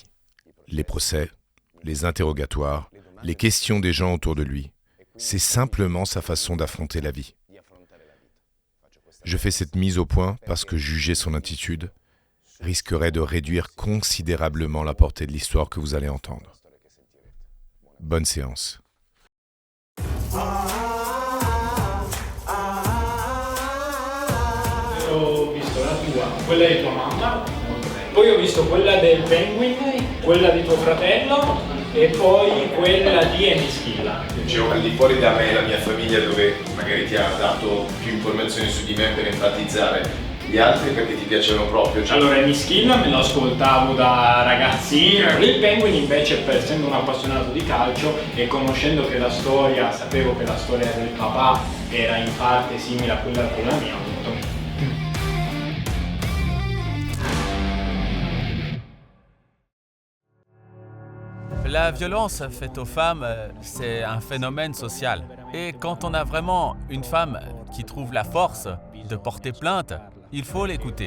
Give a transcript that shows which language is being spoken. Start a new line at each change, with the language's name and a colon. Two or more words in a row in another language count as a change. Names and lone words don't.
French: Les procès, les interrogatoires, les questions des gens autour de lui. C'est simplement sa façon d'affronter la vie. Je fais cette mise au point parce que juger son attitude risquerait de réduire considérablement la portée de l'histoire que vous allez entendre. Bonne séance.
Italian: Ho visto la tua, quella di tua mamma, poi ho visto quella del Penguin, quella di tuo fratello e poi quella di Emischilla. Dicevo, al di fuori da me e la mia famiglia, dove magari ti ha dato più informazioni su di me per enfatizzare, gli altri perché ti piacevano proprio? Allora Emischilla me lo ascoltavo da ragazzino, il Penguin invece, essendo un appassionato di calcio e conoscendo che la storia, sapevo che la storia del papà era in parte simile a quella mia, ho detto,
French: La violence faite aux femmes, c'est un phénomène social. Et quand on a vraiment une femme qui trouve la force de porter plainte, il faut l'écouter.